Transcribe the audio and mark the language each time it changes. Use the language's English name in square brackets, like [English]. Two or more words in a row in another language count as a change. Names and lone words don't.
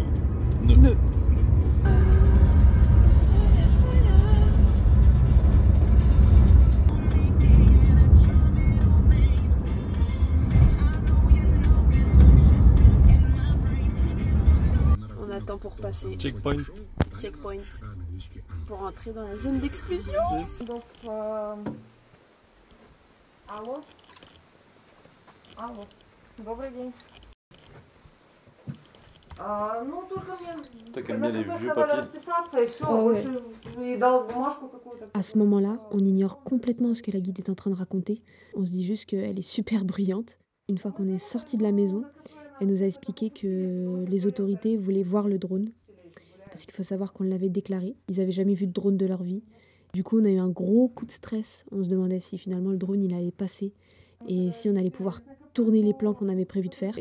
[French] Nœud. On attend pour passer. checkpoint. Checkpoint. Pour entrer dans la zone d'exclusion. Donc, [Russian] Алло? Алло. Добрый день. Ну, только мне... [French] Toi qui aimes bien les vieux [Russian] сказали [French] papiers. [Russian] расписаться, и все, [French] Ah ouais. [Russian] больше и дал бумажку какую-то. [French] À ce moment-là, on ignore complètement ce que la guide est en train de raconter. On se dit juste qu'elle est super bruyante. Une fois qu'on est sorti de la maison, elle nous a expliqué que les autorités voulaient voir le drone. Parce qu'il faut savoir qu'on l'avait déclaré. Ils n'avaient jamais vu de drone de leur vie. Du coup, on a eu un gros coup de stress. On se demandait si finalement le drone il allait passer et si on allait pouvoir tourner les plans qu'on avait prévu de faire.